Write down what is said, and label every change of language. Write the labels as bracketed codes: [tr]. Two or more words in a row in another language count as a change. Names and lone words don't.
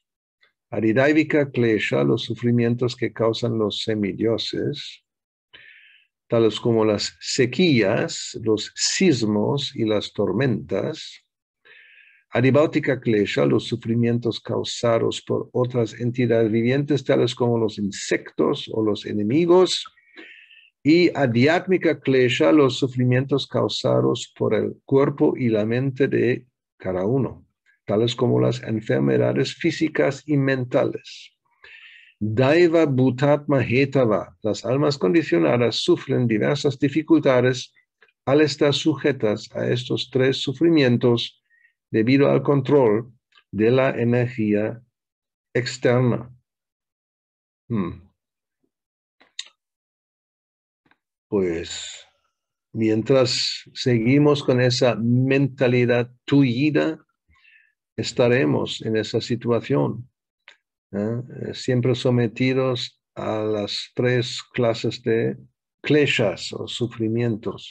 [sa] Adidávika klesha, [es] los sufrimientos que causan los semidioses, tales como las sequías, los sismos y las tormentas. [sa] Adibautika klesha, [es] los sufrimientos causados por otras entidades vivientes, tales como los insectos o los enemigos. [sa] Y adhyatmika klesha, [es] los sufrimientos causados por el cuerpo y la mente de cada uno, tales como las enfermedades físicas y mentales. [sa] Daiva bhutatma hetava, [es] las almas condicionadas sufren diversas dificultades al estar sujetas a estos tres sufrimientos debido al control de la energía externa. Pues mientras seguimos con esa mentalidad tullida, estaremos en esa situación, siempre sometidos a las tres clases de kleshas o sufrimientos.